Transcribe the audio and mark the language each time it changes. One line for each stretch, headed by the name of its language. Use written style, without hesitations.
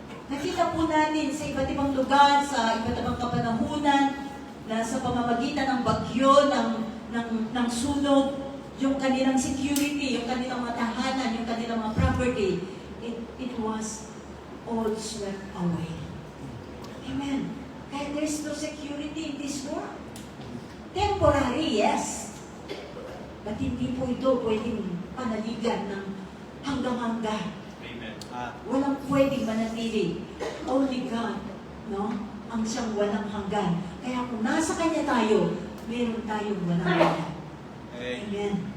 Filipino: Nakita po natin sa iba't ibang lugar, sa iba't ibang kapanahunan, na sa pamamagitan ng bagyo, ng sunog, yung kanilang security, yung kanilang mga tahanan, yung kanilang mga property,
English: it was all swept away.
Filipino: Amen. Kaya
English: there's no security in this world. Temporary, yes.
Filipino: But hindi po ito pwedeng panaligan ng hanggang-hanggan. Amen. Walang pwedeng manatili.
English: Only God,
Filipino: no? Ang siyang walang hanggan. Kaya kung nasa Kanya tayo, meron tayong walang hanggan. Amen.